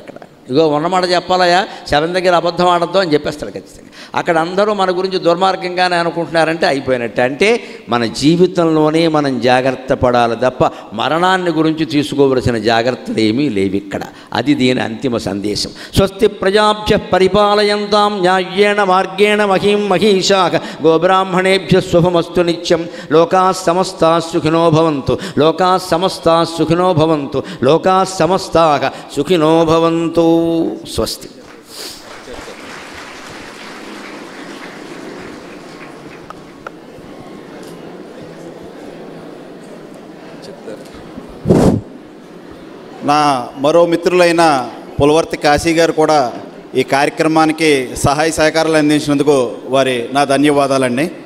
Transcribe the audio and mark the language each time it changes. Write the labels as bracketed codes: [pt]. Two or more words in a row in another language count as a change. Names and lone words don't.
[te] ఇక్కడ ఇగో ఉన్నమాట చెప్పాలయా, శవం దగ్గర అబద్ధం ఆడద్దు అని చెప్పేస్తాడు ఖచ్చితంగా. అక్కడ అందరూ మన గురించి దుర్మార్గంగానే అనుకుంటున్నారంటే అయిపోయినట్టే. అంటే మన జీవితంలోనే మనం జాగ్రత్త పడాలి తప్ప మరణాన్ని గురించి తీసుకోవలసిన జాగ్రత్తలు ఏమీ లేవు ఇక్కడ. అది దీని అంతిమ సందేశం. [sa] స్వస్తి ప్రజాభ్య పరిపాలయంతాం న్యాయేణ మార్గేణ మహీం మహీషాః గోబ్రాహ్మణేభ్య శుభమస్తు నిత్యం. లోకాః సమస్తాః సుఖినో భవంతు. లోకాః సమస్తాః సుఖినో భవంతు. లోకాః సమస్తాః సుఖినో భవంతు. స్వస్తి. [te] నా మరో మిత్రులైన పులవర్తి కాశీ గారు కూడా ఈ కార్యక్రమానికి సహాయ సహకారాలు అందించినందుకు వారి నా ధన్యవాదాలండి.